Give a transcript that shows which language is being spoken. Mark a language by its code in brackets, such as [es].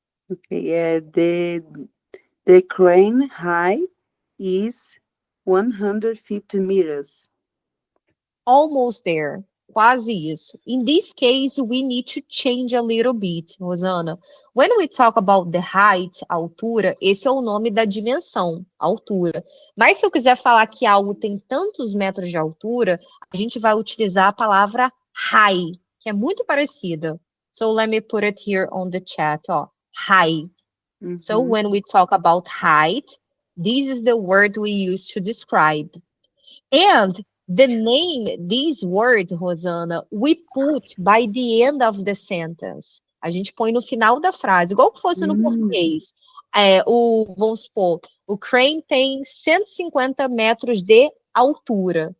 [en] Okay, the crane height is 150 meters. Almost there. [pt] Quase isso. [en] In this case, we need to change a little bit, Rosana. When we talk about the height, [pt] altura, esse é o nome da dimensão, altura. Mas se eu quiser falar que algo tem tantos metros de altura, a gente vai utilizar a palavra high, que é muito parecida. [en] So let me put it here on the chat, ó. High. So when we talk about height, This is the word we use to describe. And the name, this word, Rosana, we put by the end of the sentence. [pt] A gente põe no final da frase, igual que fosse no português. Vamos supor, o crane tem 150 metros de altura.